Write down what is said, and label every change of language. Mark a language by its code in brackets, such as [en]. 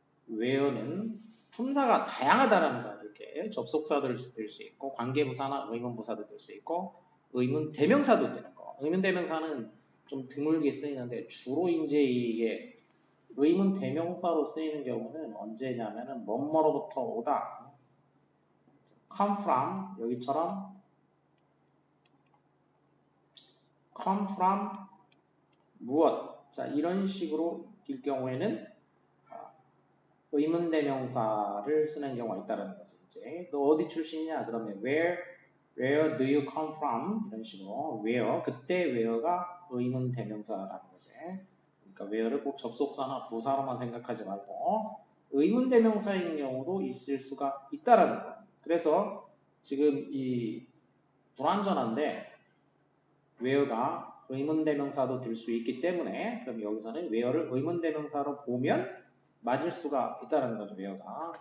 [ko] where는 품사가 다양하다라는 거. 이렇게 접속사도 될 수 있고 관계부사나 의문부사도 될 수 있고 의문 대명사도 되는 거. 의문 대명사는 좀 드물게 쓰이는데 주로 이제 이게 의문 대명사로 쓰이는 경우는 언제냐면은 뭐뭐로부터 오다. [en] come from [ko] 여기처럼 [en] come from [ko] 무엇. 자, 이런 식으로 일 경우에는 의문 대명사를 쓰는 경우가 있다는 거죠. 이제 너 어디 출신이냐? 그러면 [en] where do you come from? [ko] 이런 식으로 where 그때 where가 의문 대명사라는 거지. 그러니까 where를 꼭 접속사나 부사로만 생각하지 말고 의문 대명사인 경우도 있을 수가 있다라는 거. 그래서 지금 이 불완전한데 where가 의문 대명사도 될 수 있기 때문에 그럼 여기서는 where를 의문 대명사로 보면 맞을 수가 있다는 거죠, where가.